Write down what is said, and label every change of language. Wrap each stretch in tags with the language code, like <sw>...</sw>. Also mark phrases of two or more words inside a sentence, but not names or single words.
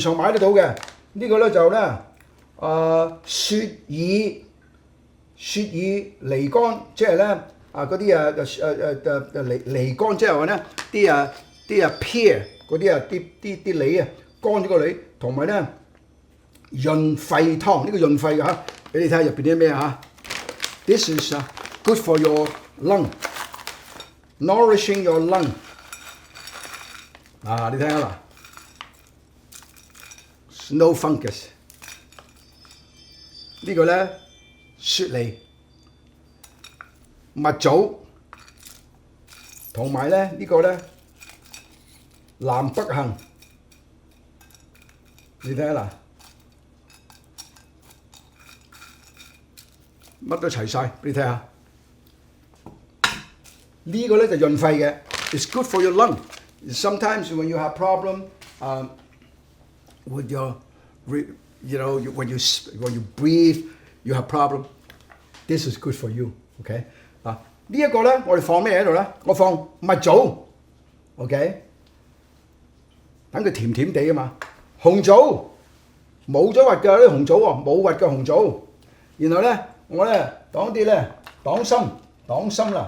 <yue>上買得到嘅，呢個咧就咧雪耳雪耳梨乾，即係咧嗰啲梨乾，即係話咧啲pear 嗰啲梨啊，乾咗個梨，同埋咧潤肺湯，呢個潤肺嘅嚇，俾你睇下入邊啲咩嚇。</yue> <en>This is good for your lung, nourishing your lung。</en> <yue>你睇下啦 ，</yue> <en>Snow fungus</en> <yue>呢個咧雪梨、蜜棗，同埋咧呢個咧南北杏，你睇下啦，乜都齊晒，俾你睇下。呢個咧就潤肺嘅</yue> <en>，it's good for your lung。Sometimes when you have problem with your, when you breathe, you have problem. This is good for you.</en> <yue>OK 呢一個咧，我哋放咩喺度咧？我放蜜棗 ，OK， 等佢甜甜地啊嘛。紅棗冇咗核嘅啲紅棗喎，冇核嘅紅棗。然後咧，我咧當啲咧黨參啦。</yue>